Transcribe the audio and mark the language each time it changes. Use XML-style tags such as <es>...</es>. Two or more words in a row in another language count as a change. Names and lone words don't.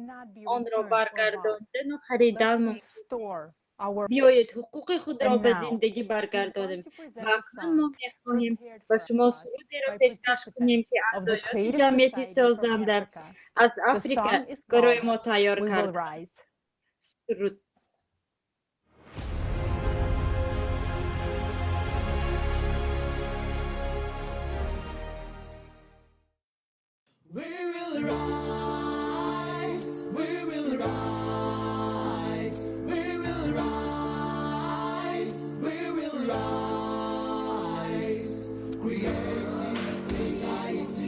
<tg>Онро баргардонидану харидан мумкин. Биёед ҳуқуқи худро ба зиндагӣ баргардонем. ва акнун мо мехоҳем ба шумо сурудеро пешкаш кунем, ки аъзоёни ҷамъияти созанда аз Африка барои мо тайёр карданд. Суруд.</tg> <en>We will rise, we will rise, we will rise, we will rise, creating society.</en>